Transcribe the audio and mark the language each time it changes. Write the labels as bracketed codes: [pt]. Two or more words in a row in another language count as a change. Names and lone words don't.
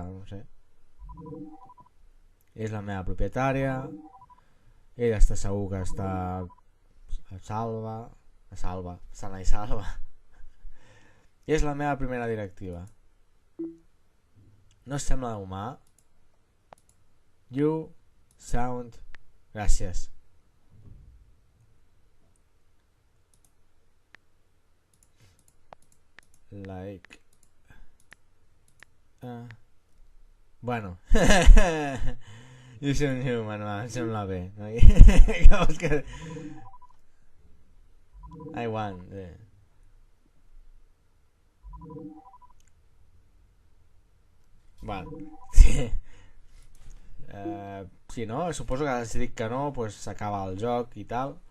[ca] No sé. És la meva propietària. Ella està segur que està sana i salva. És la meva primera directiva. No sembla humà. [en] You sound... [ca] Gràcies. Like... Bueno. [en] You sound human, [ca] em sembla bé. Què vols que... [en] I want... [ca] Bueno, sí. Si no, suposo que si dic que no, pues s'acaba el joc i tal.